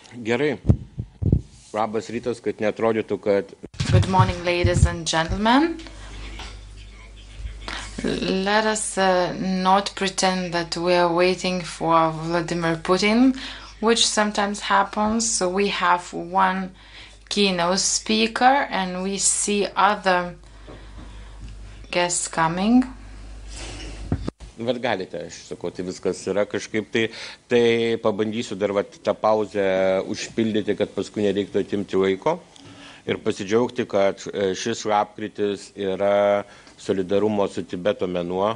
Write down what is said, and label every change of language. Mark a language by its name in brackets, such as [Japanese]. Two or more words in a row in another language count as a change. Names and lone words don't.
[Lithuanian] Gerai. Labas rytas, kad neatrodytų, kad... [English] Good morning, ladies and gentlemen. Let us not pretend that we are waiting for Vladimir Putin, which sometimes happens. So we have one keynote speaker and we see other guests coming. [Lithuanian] Bet galite, aš sakau, tai viskas yra kažkaip tai pabandysiu dar tą pauzę užpildyti, kad paskui nereiktų atimti laiko ir pasidžiaugti, kad šis lapkritis yra solidarumo su Tibeto mėnuo.